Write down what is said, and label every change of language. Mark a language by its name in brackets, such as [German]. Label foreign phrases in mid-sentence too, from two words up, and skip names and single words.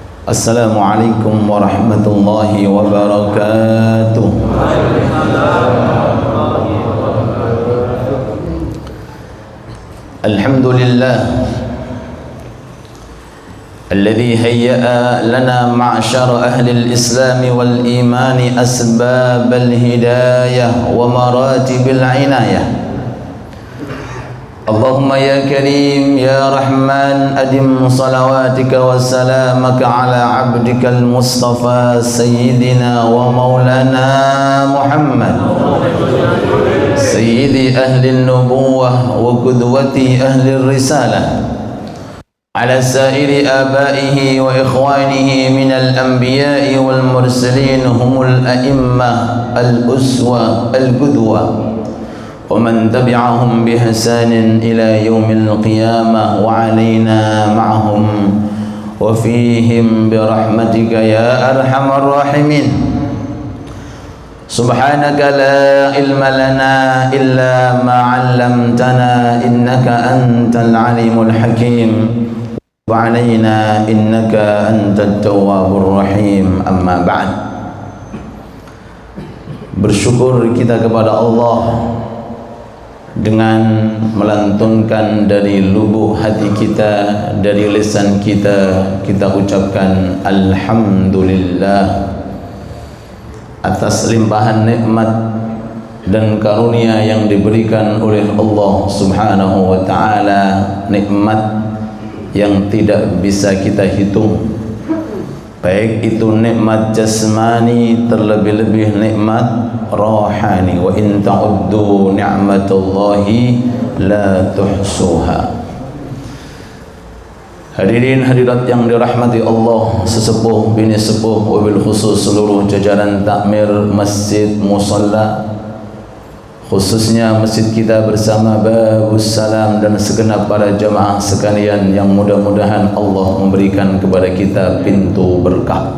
[Arabic] السلام عليكم ورحمة الله وبركاته. الحمد لله الذي هيأ لنا معشر أهل الإسلام والإيمان أسباب الهداية ومراتب العناية. اللهم يا كريم يا رحمن أدم صلواتك وسلامك على عبدك المصطفى سيدنا ومولانا محمد سيد أهل النبوة وقدوة أهل الرسالة على سائر آبائه وإخوانه من الأنبياء والمرسلين هم الأئمة الأسوة القدوة ومن تبعهم بإحسان إلى يوم القيامة وعلينا معهم وفيهم برحمتك يا أرحم الراحمين. سبحانك لا علم لنا إلا ما علمتنا إنك أنت العليم الحكيم وعلينا إنك أنت التواب الرحيم. أما بعد, [Indonesian] bersyukur kita kepada Allah dengan melantunkan dari lubuk hati kita, dari lisan kita, kita ucapkan Alhamdulillah atas limpahan nikmat dan karunia yang diberikan oleh Allah [Arabic] سبحانه وتعالى, [Indonesian] nikmat yang tidak bisa kita hitung, baik itu nikmat jasmani, terlebih-lebih nikmat rohani. [Arabic] وإن تعدوا نعمة الله لا تحصوها. [Indonesian] Hadirin hadirat yang dirahmati Allah, sesepuh bini sepuh, wabil khusus seluruh jajaran takmir masjid musalla, khususnya masjid kita bersama Babus Salam dan segenap para jamaah sekalian yang mudah-mudahan Allah memberikan kepada kita pintu berkah.